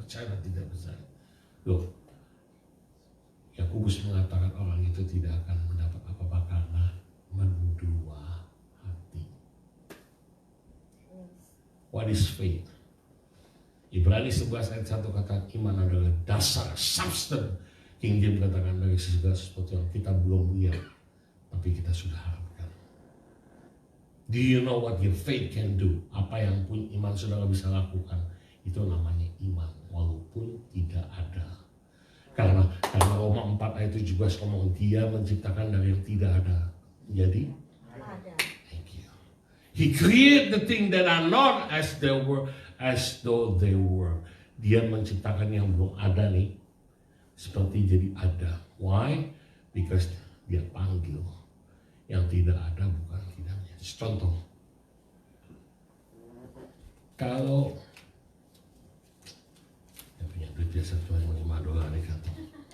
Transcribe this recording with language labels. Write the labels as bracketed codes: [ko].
[id] percaya dan tidak percaya. Loh, Yakobus mengatakan orang itu tidak akan mendapat apa-apa karena mendua hati. [en] What is faith? [id] Ibrani 11 ayat 1 kata iman adalah dasar, substance. King James katakan dari segala sesuatu yang kita belum lihat, tapi kita sudah harapkan. [en] Do you know what your faith can do? [id] Apa yang pun iman saudara bisa lakukan, itu namanya iman, walaupun tidak ada. Karena Roma 4 ayat 17 ngomong dia menciptakan dari yang tidak ada. Jadi, Ada. [en] thank you. He created the thing that are not as though they were. [id] Dia menciptakan yang belum ada nih, seperti jadi ada. [en] Why? Because [id] dia panggil yang tidak ada bukan tidaknya. Contoh, kalau yang punya duit biasa cuma $5 di kantong.